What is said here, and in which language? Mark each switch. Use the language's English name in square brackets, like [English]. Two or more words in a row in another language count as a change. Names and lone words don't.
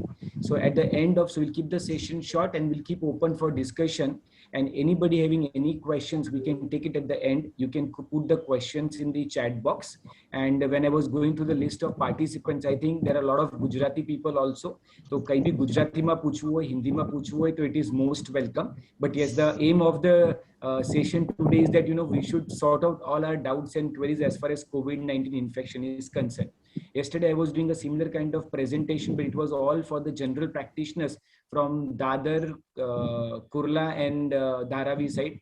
[English] So at the end so we'll keep the session short and we'll keep open for discussion. And anybody having any questions, we can take it at the end. You can put the questions in the chat box. And when I was going through the list of participants, I think there are a lot of Gujarati people also. [Gujarati] So કાંઈ ભી ગુજરાતી મા પૂછવું હોય, હિન્દી મા પૂછવું હોય, [English] so it is most welcome. But yes, the aim of the session today is that, we should sort out all our doubts and queries as far as COVID-19 infection is concerned. Yesterday, I was doing a similar kind of presentation, but it was all for the general practitioners from Dadar, Kurla and Dharavi side.